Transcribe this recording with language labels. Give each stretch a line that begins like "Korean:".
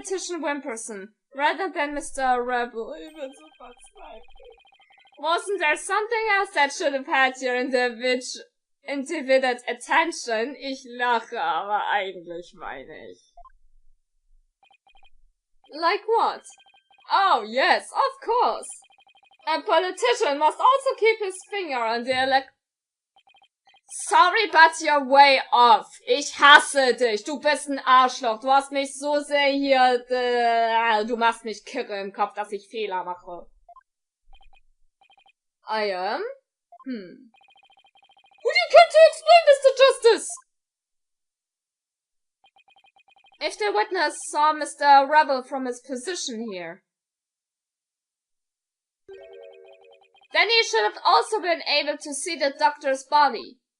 English: Attention Wimperson, rather than Mr. Rebel.
German: Ich bin so verzweifelt.
English: Wasn't there something else that should have had your individual attention?
German: Ich lache, aber eigentlich meine ich.
English: Like what? Oh, yes, of course. A politician must also keep his finger on the Sorry, but you're way off.
German: Ich hasse dich. Du bist ein Arschloch. Du hast mich so sehr hier... du machst mich kirre im Kopf, dass ich Fehler mache.
English: I am? Would you care to explain this to justice? If the witness saw Mr. Rebel from his position here, then he should have also been able to see the doctor's body.